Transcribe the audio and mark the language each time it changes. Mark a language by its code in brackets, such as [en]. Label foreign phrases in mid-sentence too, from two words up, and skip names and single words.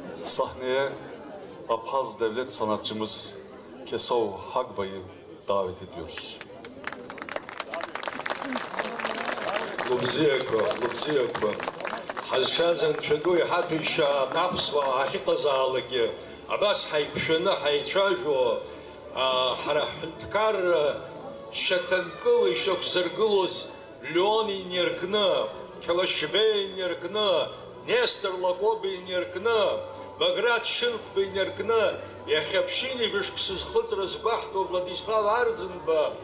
[tr] Sahneye Abhaz devlet sanatçımız Kesov Hagbay'ı davet ediyoruz. [ab] Лыбзиақәа, ҳазшаз анцәагьы иҳаҭо ишьаак аԥсуаа ахьыҟазаалакгьы, абас ҳаиқәшәаны ҳаицәажәо, ҳара ҳҳәынҭқарра шьаҭанкыла ишақәзыргылоз Леон инаркны, Қьалашьбеи инаркны, Нестор Лакоба инаркны, Баграт Шьынқәба инаркны, иахьа Ԥшьин еиԥш ԥсызхыҵра згәаҳҭо Владислав Арӡынба